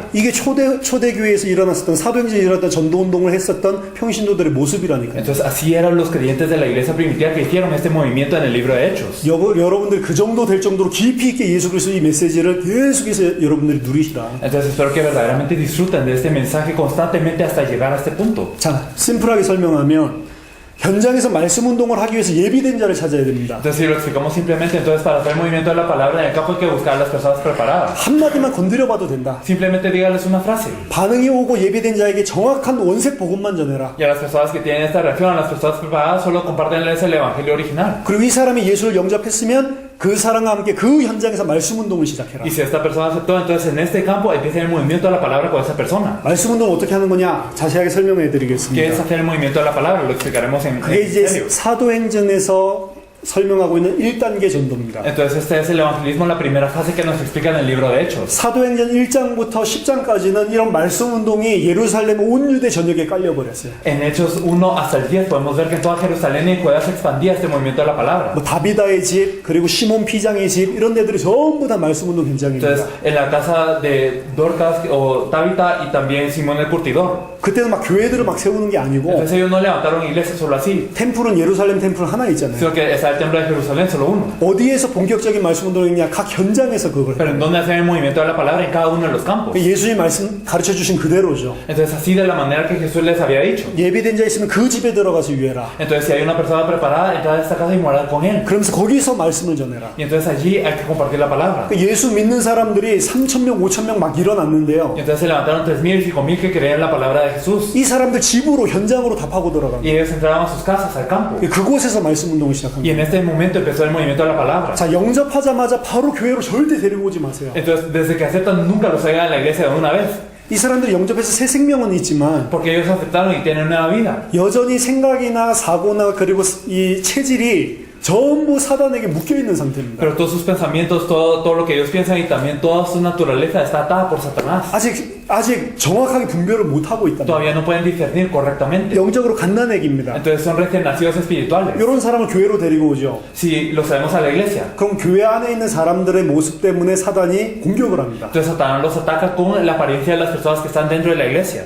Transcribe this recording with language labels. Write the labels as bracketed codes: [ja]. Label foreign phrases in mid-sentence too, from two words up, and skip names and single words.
[ko] 이게 초대교회에서 일어났었던 사도행전에 일어났던 전도운동을 했었던 평신도들의 모습이라니까요. [es] Entonces, así eran los creyentes de la iglesia primitiva que hicieron este movimiento en el libro de Hechos. [ko] 여러분들 그 정도 될 정도로 깊이 있게 예수 그리스도 이 메시지를 계속해서 여러분들이 누리시라. [es] Entonces, espero que verdaderamente disfruten de este mensaje constantemente hasta llegar a este punto. [ko] 자, 심플하게 설명하면 현장에서 말씀 운동을 하기 위해서 예비된 자를 찾아야 됩니다. [es] Entonces, si lo explicamos simplemente, entonces para hacer el movimiento de la palabra en el campo hay que buscar a las personas preparadas. [ko] 한마디만 건드려봐도 된다. [es] Simplemente dígales una frase. [ko] 반응이 오고 예비된 자에게 정확한 원색 복음만 전해라. [es] Y a las personas que tienen esta reacción, a las personas preparadas, solo compártenles el evangelio original. [ko] 그리고 이 사람이 예수를 영접했으면 그 사람과 함께 그 현장에서 말씀 운동을 시작해라. [es] Y si esta persona aceptó, entonces en este campo empieza el movimiento de la palabra con esa persona. [ko] 말씀 운동 어떻게 하는 거냐? 자세하게 설명해 [es] ¿Qué es [ko] 드리겠습니다. [es] hacer el movimiento de la palabra? Lo explicaremos en [ko] 그게 이제 [es] serio. [ko] 사도행전에서 설명하고 있는 1단계 전도입니다. [es] Entonces este es el evangelismo, la primera fase que nos explica en el libro de Hechos. [ko] 사도행전 1장부터 10장까지는 이런 말씀 운동이 예루살렘 온 유대 전역에 깔려버렸어요. [es] En Hechos 1 hasta el 10 podemos ver que en toda Jerusalén y en Judea se expandía este movimiento de la palabra. [ko] 뭐 다비다의 집, 그리고 시몬 피장의 집 이런 데들이 전부 다 말씀 운동 현장입니다. [es] Entonces en la casa de Dorcas o Tabita y también Simón el Curtidor. [ko] 그때는 막 교회들을 막 세우는 게 아니고 [es] Entonces ellos no levantaron iglesias solo así, [ko] 템플은 예루살렘 템플 하나 있잖아요. [es] sino que está el templo de Jerusalén solo uno. [ko] 어디에서 본격적인 말씀 운동을 했냐? 각 현장에서 그걸 [es] Pero [ko] 해요. [es] en donde hacen el movimiento de la palabra en cada uno de los campos. [ko] 예수님 말씀 가르쳐 주신 그대로죠. [es] Entonces así de la manera que Jesús les había dicho. [ko] 예비된 자 있으면 그 집에 들어가서 유해라. [es] Entonces si hay una persona preparada, entra a esta casa y morar con él. [ko] 그러면서 거기서 말씀을 전해라. [es] Y entonces allí hay que compartir la palabra. [ko] 예수 믿는 사람들이 3,000명, 5,000명 막 일어났는데요. [es] Y entonces se levantaron 3,000 y 5,000 que creían la palabra de Jesús. [ko] 이 사람들 집으로 현장으로 다 파고 [es] Y [ko] 들어갑니다. [es] ellos entraban a sus casas, al campo. [ko] 그곳에서 말씀 운동을 시작합니다. [es] Y en este momento empezó el movimiento de la palabra. [ko] 자, 영접하자마자 바로 교회로 절대 데리고 오지 마세요. [es] Entonces, desde que aceptan, nunca los traigan a la iglesia de una vez. [ko] 이 사람들이 영접해서 새 생명은 있지만 [es] Porque ellos aceptaron y tienen nueva vida. [ko] 여전히 생각이나 사고나 그리고 이 체질이 전부 사단에게 묶여있는 상태입니다. [es] Pero todos sus pensamientos, todo lo que ellos piensan y también toda su naturaleza está atada por Satanás. [ko] 아직 정확하게 분별을 못하고 있다. [es] Todavía no pueden discernir correctamente. [ko] 영적으로 갓난애기입니다. [es] Entonces son recién nacidos espirituales. [ko] 이런 사람을 교회로 데리고 오죠. [es] Si los traemos a la iglesia, [ko] 그럼 교회 안에 있는 사람들의 모습 때문에 사단이 공격을 합니다. [es] entonces Satanás los ataca con la apariencia de las personas que están dentro de la iglesia.